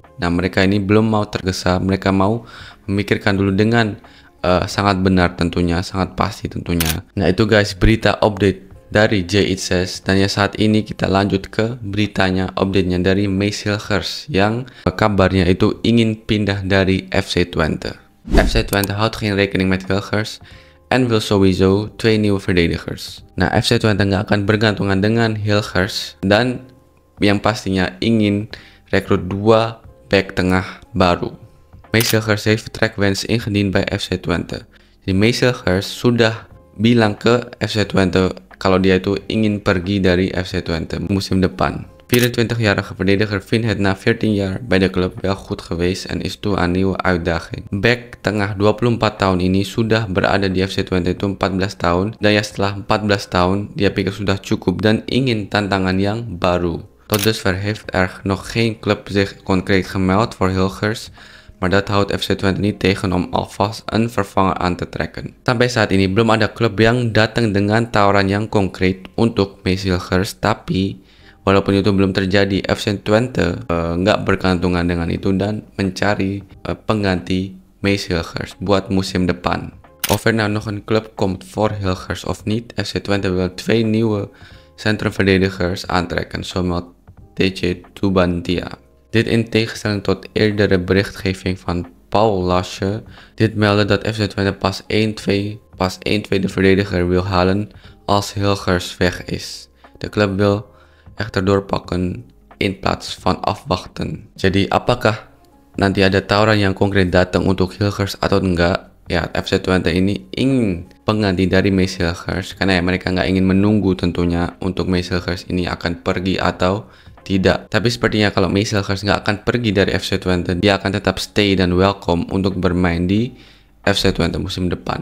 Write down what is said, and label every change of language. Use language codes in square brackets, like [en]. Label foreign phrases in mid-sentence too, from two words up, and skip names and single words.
[id] Nah, mereka ini belum mau tergesa, mereka mau memikirkan dulu dengan sangat benar tentunya, sangat pasti tentunya. Nah, itu guys berita update dari Jay Itzes. Dan ya saat ini kita lanjut ke beritanya, update-nya dari Mace Hilgers yang kabarnya itu ingin pindah dari FC Twente. [nl] FC Twente houdt geen rekening met Hilgers en wil sowieso 2 nieuwe verdedigers. [id] Nah, FC Twente nggak akan bergantungan dengan Hilgers dan yang pastinya ingin rekrut 2 back tengah baru. [nl] Mace Hilgers heeft vertrekwens ingediend bij FC Twente. [id] Jadi Mace Hilgers sudah bilang ke FC Twente kalau dia itu ingin pergi dari FC Twente musim depan. [nl] 24-jarige verdediger vindt het na 14 jaar bij de club wel goed geweest en is toe aan nieuwe uitdaging. [id] Back tengah 24 tahun ini sudah berada di FC Twente itu 14 tahun dan ya setelah 14 tahun dia pikir sudah cukup dan ingin tantangan yang baru. [nl] Tot dusver heeft er nog geen club zich concreet gemeld voor Hilgers, maar dat houdt FC Twente niet tegen om alvast een vervanger aan te trekken. [id] Sampai saat ini belum ada klub yang datang dengan tawaran yang konkret untuk Mace Hilgers, tapi walaupun itu belum terjadi, FC Twente nggak bergantungan dengan itu dan mencari pengganti Mace Hilgers buat musim depan. [nl] Of er nou nog een club komt voor Hilgers of niet, FC Twente wil 2 nieuwe centrumverdedigers aantrekken, zo meldt TJ Tubantia. Dit in tegenstelling tot eerdere berichtgeving van Paul Lasche. Dit meldde dat FC Twente pas 1 tweede verdediger wil halen als Hilgers weg is. De club wil echter doorpakken in plaats van afwachten. [id] Jadi apakah nanti ada tawaran yang konkret datang untuk Hilgers atau enggak? Ya, FC Twente ini ingin pengganti dari Mace Hilgers karena ya mereka nggak ingin menunggu tentunya untuk Mace Hilgers ini akan pergi atau tidak. Tapi sepertinya kalau Mace Hilgers nggak akan pergi dari FC Twente, dia akan tetap stay dan welcome untuk bermain di FC Twente musim depan.